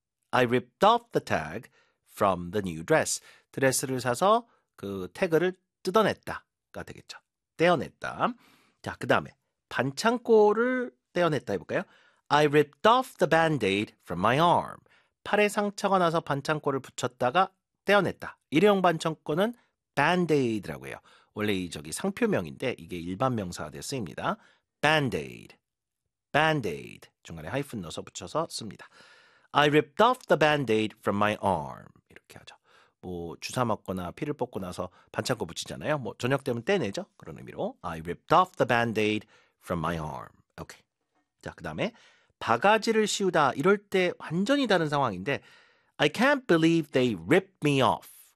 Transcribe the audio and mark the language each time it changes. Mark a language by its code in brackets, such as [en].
[en] I ripped off the tag from the new dress. [ko] 드레스를 사서 그 태그를 뜯어냈다가 되겠죠. 떼어냈다. 자, 그 다음에 반창고를 떼어냈다 해볼까요? [en] I ripped off the band-aid from my arm. [ko] 팔에 상처가 나서 반창고를 붙였다가 떼어냈다. 일회용 반창고는 band-aid라고 해요. 원래 저기 상표명인데 이게 일반 명사가 돼 쓰입니다. [en] band-aid, band-aid. [ko] 중간에 하이픈 넣어서 붙여서 씁니다. [en] I ripped off the band-aid from my arm. [ko] 이렇게 하죠. 뭐 주사 맞거나 피를 뽑고 나서 반창고 붙이잖아요. 뭐 저녁 되면 떼내죠. 그런 의미로 [en] I ripped off the band-aid from my arm. 오케이. [ko] 자, 그 다음에 바가지를 씌우다. 이럴 때 완전히 다른 상황인데 [en] I can't believe they ripped me off.